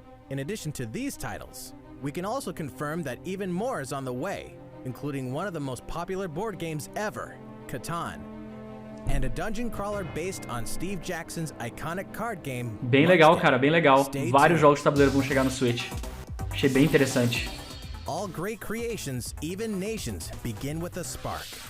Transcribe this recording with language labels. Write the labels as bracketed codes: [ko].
[en] In addition to these titles, we can also confirm that even more is on the way, including one of the most popular board games ever, Catan, and a dungeon crawler based on Steve Jackson's iconic card game. [pt] Bem legal, cara, bem legal. Vários jogos de tabuleiro vão chegar no Switch. Achei bem interessante. [en] All great creations, even nations, begin with a spark.